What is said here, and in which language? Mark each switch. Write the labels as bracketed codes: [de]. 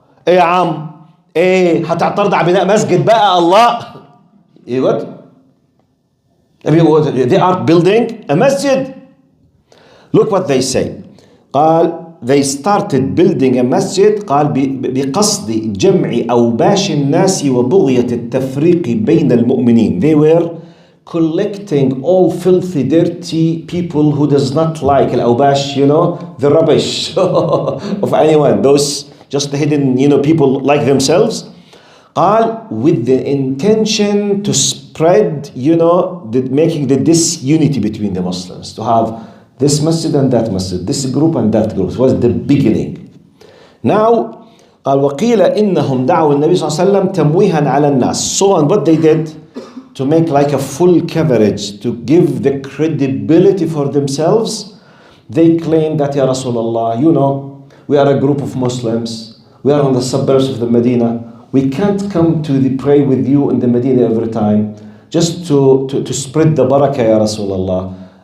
[ar] يا عم ايه هتعترض على بناء مسجد بقى الله ايه [en] they are building a masjid. Look what they say. قال they started building a masjid. [ar] قال بقصد جمع أوباش الناس وبغية التفريق بين المؤمنين. [en] They were collecting all filthy, dirty people who does not like al-awbash, the rubbish of anyone, those just hidden, people like themselves. قال, with the intention to spread, making the disunity between the Muslims, to have this masjid and that masjid, this group and that group. It was the beginning. [ar] Now, قال وقيل إنهم دعوا النبي صلى الله عليه وسلم تمويها على الناس. [en] So on what they did to make like a full coverage, to give the credibility for themselves, they claimed that, Ya Rasulullah, we are a group of Muslims, we are on the suburbs of the Medina, we can't come to pray with you in the Medina every time, just to spread the barakah, Ya Rasulullah.